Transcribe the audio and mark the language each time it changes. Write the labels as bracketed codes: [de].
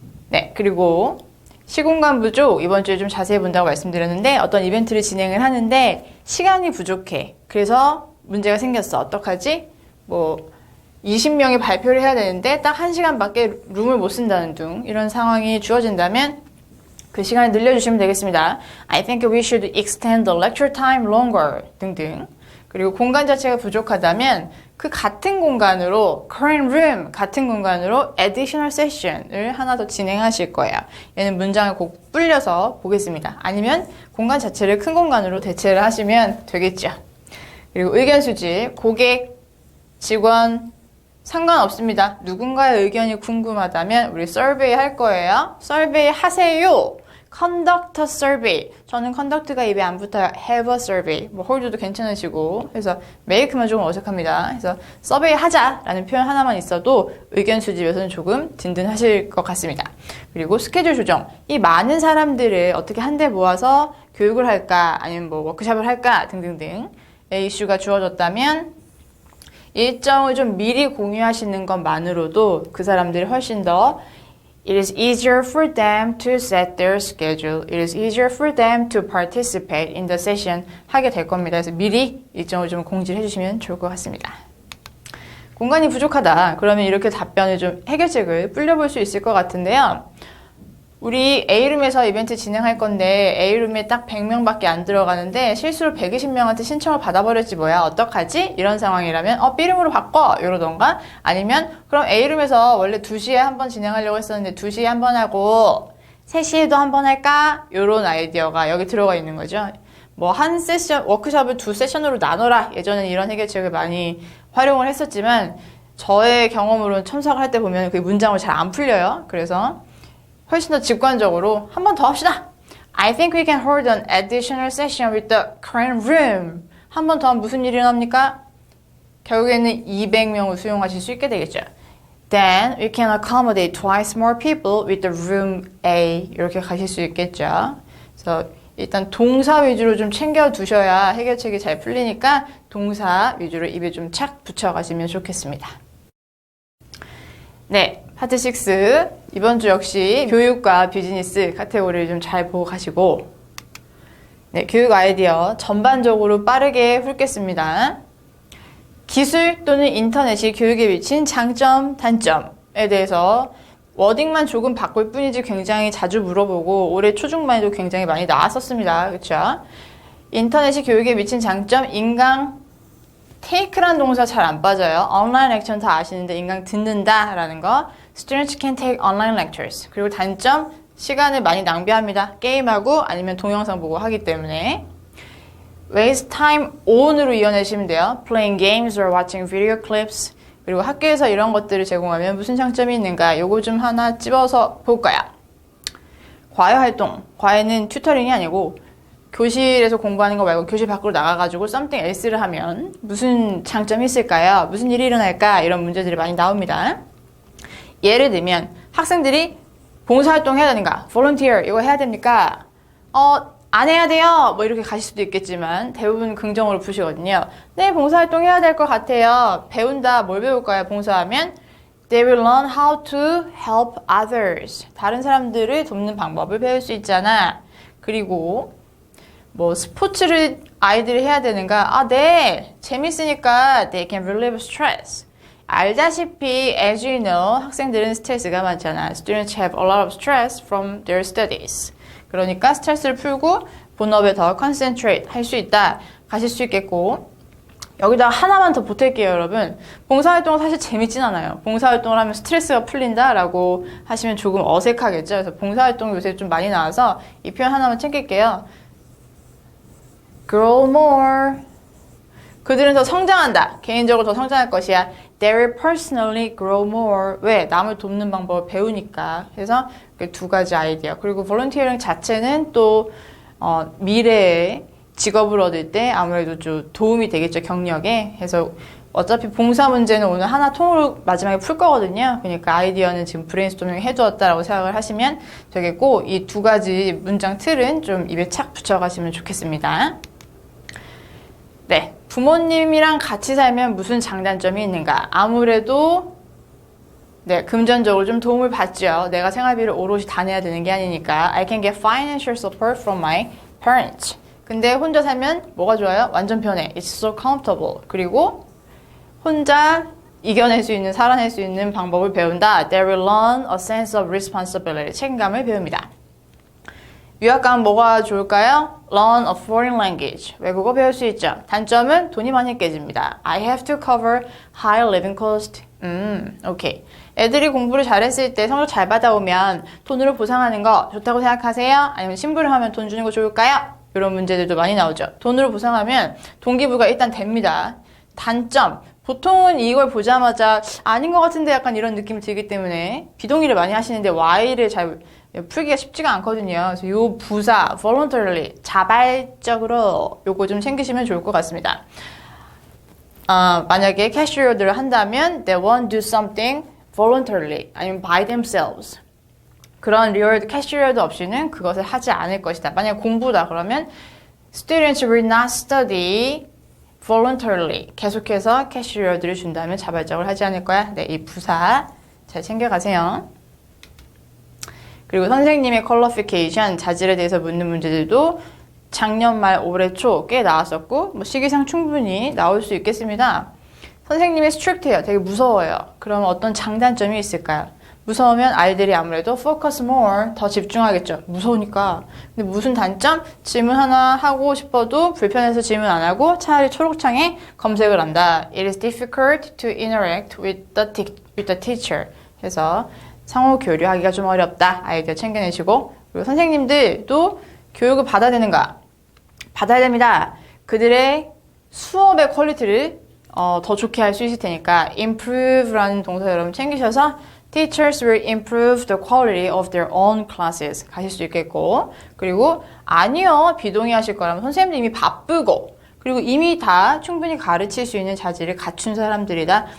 [ko] 네, 그리고 시공간 부족 이번 주에 좀 자세히 본다고 말씀드렸는데 어떤 이벤트를 진행을 하는데 시간이 부족해. 그래서 문제가 생겼어. 어떡하지? 20명이 발표를 해야 되는데 딱 1시간밖에 룸을 못 쓴다는 등 이런 상황이 주어진다면 그 시간을 늘려주시면 되겠습니다. [en] I think we should extend the lecture time longer [ko] 등등. 그리고 공간 자체가 부족하다면 그 같은 공간으로 [en] current room [ko] 같은 공간으로 [en] additional session [ko] 을 하나 더 진행하실 거예요. 얘는 문장을 꼭 불려서 보겠습니다. 아니면 공간 자체를 큰 공간으로 대체를 하시면 되겠죠. 그리고 의견 수집, 고객, 직원 상관없습니다. 누군가의 의견이 궁금하다면 우리 survey 할 거예요. [en] survey [ko] 하세요. [en] conduct a survey. [ko] 저는 conduct가 입에 안 붙어요. [en] have a survey. [ko] hold도 괜찮으시고. 그래서 make만 조금 어색합니다. 그래서 survey 하자라는 표현 하나만 있어도 의견 수집에서는 조금 든든하실 것 같습니다. 그리고 스케줄 조정. 이 많은 사람들을 어떻게 한데 모아서 교육을 할까 아니면 워크숍을 할까 등등등의 이슈가 주어졌다면 일정을 좀 미리 공유하시는 것만으로도 그 사람들이 훨씬 더 [en] It is easier for them to set their schedule. It is easier for them to participate in the session. [ko] 하게 될 겁니다. 그래서 미리 일정을 좀 공지를 해주시면 좋을 것 같습니다. 공간이 부족하다. 그러면 이렇게 답변을 좀 해결책을 불려볼 수 있을 것 같은데요. 우리 A룸에서 이벤트 진행할 건데 A룸에 딱 100명밖에 안 들어가는데 실수로 120명한테 신청을 받아버렸지 뭐야 어떡하지? 이런 상황이라면 B룸으로 바꿔 이러던가 아니면 그럼 A룸에서 원래 2시에 한번 진행하려고 했었는데 2시에 한번 하고 3시에도 한번 할까? 이런 아이디어가 여기 들어가 있는 거죠. 뭐 한 세션, 워크숍을 2세션으로 나눠라. 예전엔 이런 해결책을 많이 활용을 했었지만 저의 경험으로는 첨삭을 할 때 보면 그 문장으로 잘 안 풀려요. 그래서 훨씬 더 직관적으로 한 번 더 합시다. [en] I think we can hold an additional session with the current room. [ko] 한 번 더 하면 무슨 일이 일어납니까? 결국에는 200명을 수용하실 수 있게 되겠죠. [en] Then we can accommodate twice more people with the room A. [ko] 이렇게 가실 수 있겠죠. 그래서 일단 동사 위주로 좀 챙겨 두셔야 해결책이 잘 풀리니까 동사 위주로 입에 좀 착 붙여가시면 좋겠습니다. 네, 파트 6 이번 주 역시 교육과 비즈니스 카테고리를 좀 잘 보고 가시고 네, 교육 아이디어 전반적으로 빠르게 훑겠습니다. 기술 또는 인터넷이 교육에 미친 장점, 단점에 대해서 워딩만 조금 바꿀 뿐이지 굉장히 자주 물어보고 올해 초중반에도 굉장히 많이 나왔었습니다. 그렇죠? 인터넷이 교육에 미친 장점, 인강 take란 동사 잘 안 빠져요. 온라인 렉처는 다 아시는데 인강 듣는다 라는 거. [en] Students can take online lectures. [ko] 그리고 단점, 시간을 많이 낭비합니다. 게임하고 아니면 동영상 보고 하기 때문에. [en] Waste time on으로 [ko] 이어내시면 돼요. [en] Playing games or watching video clips. [ko] 그리고 학교에서 이런 것들을 제공하면 무슨 장점이 있는가? 요거 좀 하나 찝어서 볼까요? 과외 활동. 과외는 튜터링이 아니고 교실에서 공부하는 거 말고 교실 밖으로 나가가지고 [en] something else [ko] 를 하면 무슨 장점이 있을까요? 무슨 일이 일어날까? 이런 문제들이 많이 나옵니다. 예를 들면 학생들이 봉사활동 해야 되는가? volunteer 이거 해야 됩니까? 안 해야 돼요. 뭐 이렇게 가실 수도 있겠지만 대부분 긍정으로 푸시거든요. 네, 봉사활동 해야 될 것 같아요. 배운다. 뭘 배울까요? 봉사하면 [en] They will learn how to help others. [ko] 다른 사람들을 돕는 방법을 배울 수 있잖아. 그리고 뭐 스포츠를 아이들이 해야 되는가? 아, 네. 재밌으니까 [en] they can relieve stress. [ko] 알다시피 [en] as you know [ko] 학생들은 스트레스가 많잖아. [en] Students have a lot of stress from their studies. [ko] 그러니까 스트레스를 풀고 본업에 더 concentrate 할 수 있다. 가실 수 있겠고 여기다 하나만 더 보탤게요, 여러분. 봉사활동은 사실 재밌진 않아요. 봉사활동을 하면 스트레스가 풀린다라고 하시면 조금 어색하겠죠. 그래서 봉사활동 요새 좀 많이 나와서 이 표현 하나만 챙길게요. [en] Grow more. [ko] 그들은 더 성장한다. 개인적으로 더 성장할 것이야. [en] They will personally grow more. [ko] 왜? 남을 돕는 방법을 배우니까. 그래서 두 가지 아이디어. 그리고 volunteering 자체는 또 미래에 직업을 얻을 때 아무래도 좀 도움이 되겠죠. 경력에. 그래서 어차피 봉사 문제는 오늘 하나 통으로 마지막에 풀 거거든요. 그러니까 아이디어는 지금 브레인스토밍 해두었다라고 생각을 하시면 되겠고 이 두 가지 문장 틀은 좀 입에 착 붙여가시면 좋겠습니다. 네, 부모님이랑 같이 살면 무슨 장단점이 있는가? 아무래도 네, 금전적으로 좀 도움을 받죠. 내가 생활비를 오롯이 다 내야 되는 게 아니니까. [en] I can get financial support from my parents. [ko] 근데 혼자 살면 뭐가 좋아요? 완전 편해. [en] It's so comfortable. [ko] 그리고 혼자 이겨낼 수 있는, 살아낼 수 있는 방법을 배운다. [en] They will learn a sense of responsibility. [ko] 책임감을 배웁니다. 유학 가면 뭐가 좋을까요? [en] Learn a foreign language. [ko] 외국어 배울 수 있죠. 단점은 돈이 많이 깨집니다. [en] I have to cover high living cost. [ko] 오케이. 애들이 공부를 잘했을 때 성적 잘 받아오면 돈으로 보상하는 거 좋다고 생각하세요? 아니면 심부름 하면 돈 주는 거 좋을까요? 이런 문제들도 많이 나오죠. 돈으로 보상하면 동기부여가 일단 됩니다. 단점. 보통은 이걸 보자마자 아닌 것 같은데 약간 이런 느낌이 들기 때문에 비동의를 많이 하시는데 Y를 잘 풀기가 쉽지가 않거든요. 그래서 요 부사, voluntarily, 자발적으로 요거 좀 챙기시면 좋을 것 같습니다. 만약에 캐시어들을 한다면 [en] they won't do something voluntarily, [ko] 아니면 [en] by themselves. [ko] 그런 리얼 캐시어도 없이는 그것을 하지 않을 것이다. 만약 공부다 그러면 [en] students will not study voluntarily. [ko] 계속해서 캐시어들을 준다면 자발적으로 하지 않을 거야. 네, 이 부사 잘 챙겨가세요. 그리고 선생님의 퀄리피케이션, 자질에 대해서 묻는 문제들도 작년 말 올해 초 꽤 나왔었고 뭐 시기상 충분히 나올 수 있겠습니다. 선생님이 스트릭트해요. 되게 무서워요. 그럼 어떤 장단점이 있을까요? 무서우면 아이들이 아무래도 [en] focus more, [ko] 더 집중하겠죠. 무서우니까. 근데 무슨 단점? 질문 하나 하고 싶어도 불편해서 질문 안 하고 차라리 초록창에 검색을 한다. [en] It is difficult to interact with the teacher. [ko] 해서 상호 교류하기가 좀 어렵다. 아이디어 챙겨내시고. 그리고 선생님들도 교육을 받아야 되는가? 받아야 됩니다. 그들의 수업의 퀄리티를 더 좋게 할 수 있을 테니까 improve라는 동사 여러분 챙기셔서 [en] Teachers will improve the quality of their own classes [ko] 가실 수 있겠고, 그리고 아니요 비동의하실 거라면 선생님도 이미 바쁘고 그리고 이미 다 충분히 가르칠 수 있는 자질을 갖춘 사람들이다.